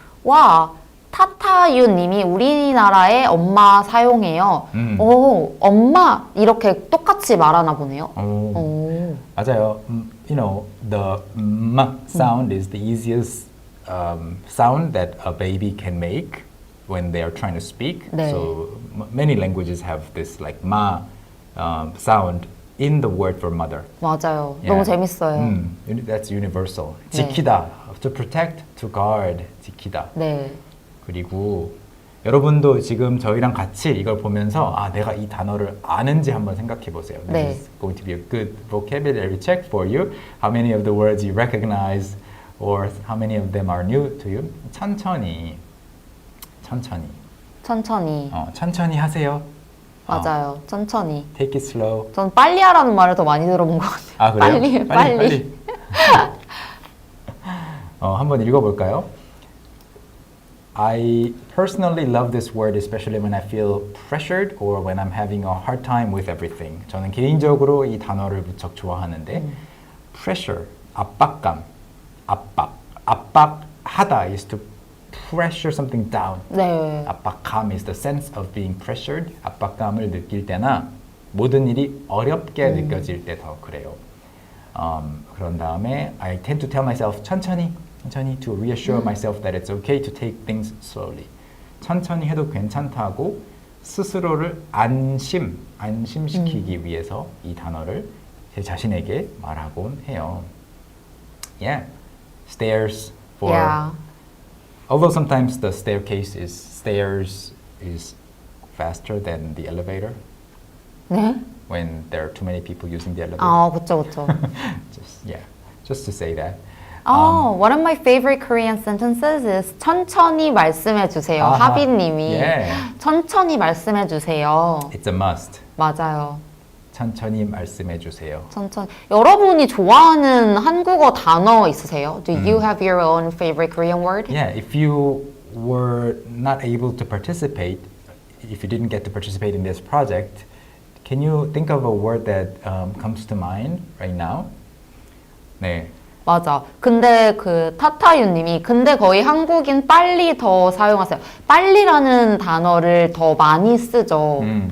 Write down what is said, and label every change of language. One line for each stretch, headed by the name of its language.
Korean: 와, 타타유님이 우리나라에 엄마 사용해요. 엄마 이렇게 똑같이 말하나 보네요. 맞아요.
English: You know, the m sound is the easiest sound that a baby can make when they are trying to speak.
Korean: 네.
English: So many languages have this like ma sound in the word for mother.
Korean: 맞아요.
English: Yeah.
Korean: 너무 재밌어요.
English: That's universal.
Korean: 네.
English: 지키다, to protect, to guard, 지키다.
Korean: 네. 그리고 여러분도 지금 저희랑 같이 이걸 보면서 내가 이 단어를 아는지 한번 생각해 보세요. 네.
English: This is going to be a good vocabulary check for you. How many of the words you recognize or how many of them are new to you?
Korean: 천천히. 천천히. 천천히. 천천히 하세요. 맞아요. 천천히.
English: Take it slow.
Korean: 전 빨리 하라는 말을 더 많이 들어본 것 같아요. 그래요? 빨리. 한번 읽어볼까요?
English: I personally love this word, especially when I feel pressured or when I'm having a hard time with everything.
Korean: 저는 개인적으로 이 단어를 무척 좋아하는데 pressure, 압박감, 압박하다
English: is to pressure something down.
Korean: 네.
English: 압박감 is the sense of being pressured.
Korean: 압박감을 느낄 때나 모든 일이 어렵게 느껴질 때 더 그래요. 그런 다음에
English: I tend to tell myself 천천히 to reassure myself that it's okay to take things slowly.
Korean: 천천히 해도 괜찮다고 스스로를 안심시키기 위해서 이 단어를 제 자신에게 말하곤 해요.
English: Yeah. Stairs for although sometimes the stairs is faster than the elevator.
Korean: 네?
English: When there are too many people using the elevator.
Korean: 그쵸.
English: just to say that. One of my favorite Korean sentences is
Korean: 천천히 말씀해 주세요. 하비님이 천천히 말씀해 주세요.
English: It's a must.
Korean: 맞아요. 천천히 말씀해 주세요. 천천히. 여러분이 좋아하는 한국어 단어 있으세요?
English: Do you have your own favorite Korean word? Yeah, if you were not able to participate, if you didn't get to participate in this project, can you think of a word that comes to mind right now?
Korean: 네. 맞아. 근데 그 타타유님이 근데 거의 한국인 빨리 더 사용하세요. 빨리라는 단어를 더 많이 쓰죠.